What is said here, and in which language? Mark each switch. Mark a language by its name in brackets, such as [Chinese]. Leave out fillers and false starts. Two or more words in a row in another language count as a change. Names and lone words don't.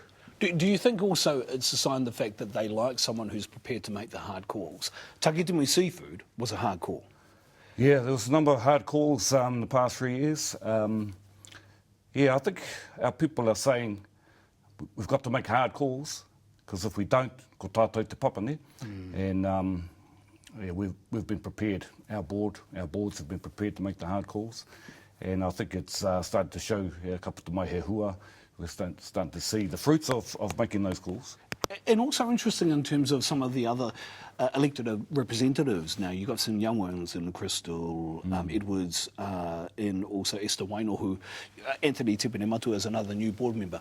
[English] Do you think also it's a sign of the fact that they like someone who's prepared to make the hard calls? Takitimu seafood was a hard call. Yeah, there was a number of hard calls in the past 3 years. I think our people are saying we've got to make hard calls, because if we don't, [Māori] ko tātou te papane. [English] And we've been prepared. Our boards have been prepared to make the hard calls. And I think it's started to show a couple [Māori] to mai he hua. [English] We're starting to see the fruits of making those calls. And also interesting in terms of some of the other elected representatives. Now, you've got some young ones in Crystal, Edwards, and also Esther Waino, who Anthony Tipene Matu is another new board member.